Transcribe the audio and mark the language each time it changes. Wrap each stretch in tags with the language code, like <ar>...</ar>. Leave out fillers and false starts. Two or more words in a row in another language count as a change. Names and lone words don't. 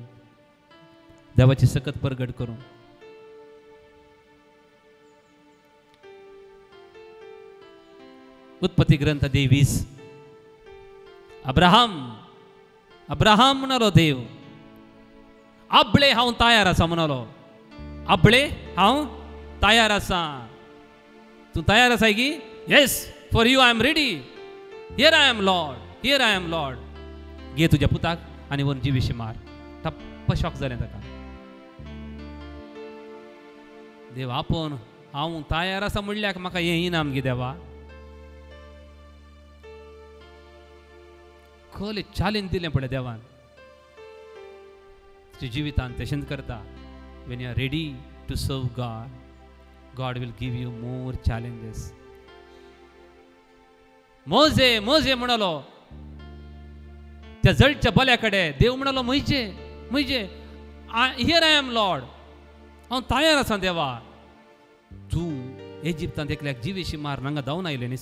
<kok>देवाची सकत परगट करूंक. उत्पत्ती ग्रंथ 20. अब्राहम म्हणलो देव आबळे हांव तयार आसा म्हणलो. आबळे हांव तयार आसा. तूं तयार आसा गी?</kok> <en>yes for you I am ready. here I am Lord, here I am Lord.</en> <kok>घे तुज्या पुताक आनी व्हरून जिवेशी मार. टप्प शॉक जालें ताका. देव आपोवन हांव तयार आसा म्हणल्यार म्हाका हें इनाम गे देवा. खले चॅलेंज दिलें पळय देवान. तुज्या जिवितांत तशेंच करता.</kok> <en>when you are ready to serve God, God will give you more challenges.</en> <kok>मोजे म्हणलो त्या जळच्या बल्याकडे देव म्हणलो म्हजे</kok> <en>here I am Lord.</en> <kok>हांव तयार आसा देवा. तूं इजिप्तांत एकल्याक जिवेशी मार हांगा जावन आयले न्ही.</kok>